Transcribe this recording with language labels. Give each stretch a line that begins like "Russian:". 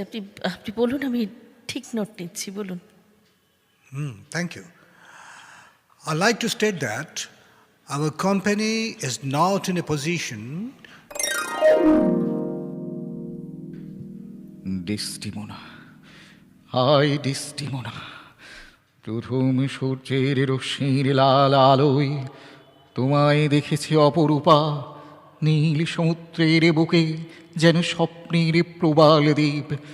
Bangla: আপনি আপনি বলুন, আমি ঠিক নোট নিচ্ছি, বলুন।
English: Thank you. I'd like to state that our company is not in a position.
Bangla: Desdemona, high Desdemona, প্রথম সূর্যের রশ্মির লাল আলোয় তোমায় দেখেছি অপরূপা, নীল সমুদ্রের বুকে যেন স্বপ্নের প্রবাল দ্বীপ।